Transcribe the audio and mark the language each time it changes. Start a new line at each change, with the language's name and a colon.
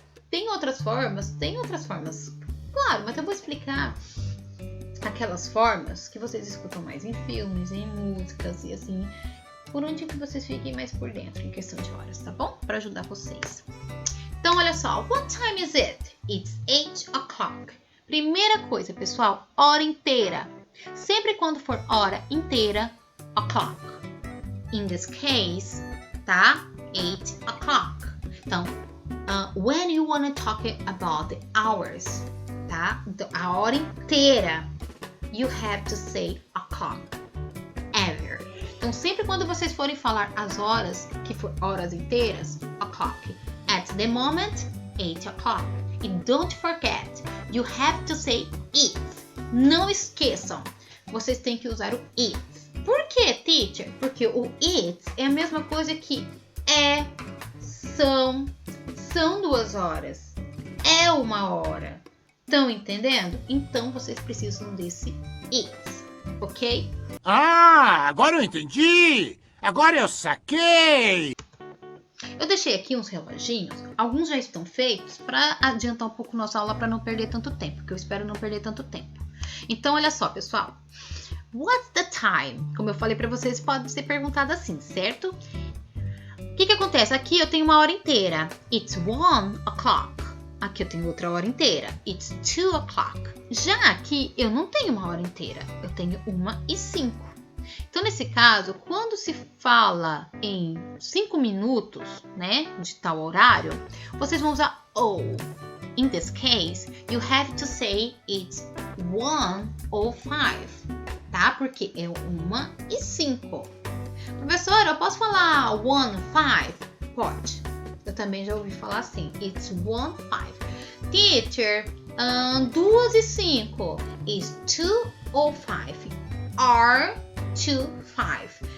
Portuguese: Tem outras formas? Tem outras formas. Claro, mas eu vou explicar aquelas formas que vocês escutam mais em filmes, em músicas e assim, por onde que vocês fiquem mais por dentro em questão de horas, tá bom? Para ajudar vocês. Então, olha só.
English: What time is it? It's 8 o'clock.
Portuguese: Primeira coisa, pessoal, hora inteira. Sempre quando for hora inteira, o'clock.
English: In this case, tá? 8 o'clock. Então, when you want to talk about the hours, tá?
Portuguese: Então, a hora inteira,
English: you have to say o'clock. Ever.
Portuguese: Então, sempre quando vocês forem falar as horas, que for horas inteiras, o'clock.
English: At the moment, 8 o'clock. And don't forget, you have to say it.
Portuguese: Não esqueçam, vocês têm que usar o it. Por que, teacher? Porque o it é a mesma coisa que são 2 horas, é 1 hora. Estão entendendo? Então vocês precisam desse it, ok? Ah, agora eu entendi! Agora eu saquei! Eu deixei aqui uns reloginhos, alguns já estão feitos para adiantar um pouco nossa aula para não perder tanto tempo, porque eu espero não perder tanto tempo. Então, olha só, pessoal.
English: What's the time?
Portuguese: Como eu falei para vocês, pode ser perguntado assim, certo? O que acontece? Aqui eu tenho uma hora inteira.
English: It's 1 o'clock.
Portuguese: Aqui eu tenho outra hora inteira.
English: It's 2 o'clock.
Portuguese: Já aqui eu não tenho uma hora inteira. Eu tenho 1:05. Então, nesse caso, quando se fala em 5 minutos, né, de tal horário, vocês vão usar o.
English: In this case, you have to say it's 1:05, tá?
Portuguese: Porque é 1:05. Professora, eu posso falar 1:05? Pode. Eu também já ouvi falar assim.
English: It's 1:05. Teacher, 2:05. It's 2:05. Or 2:05.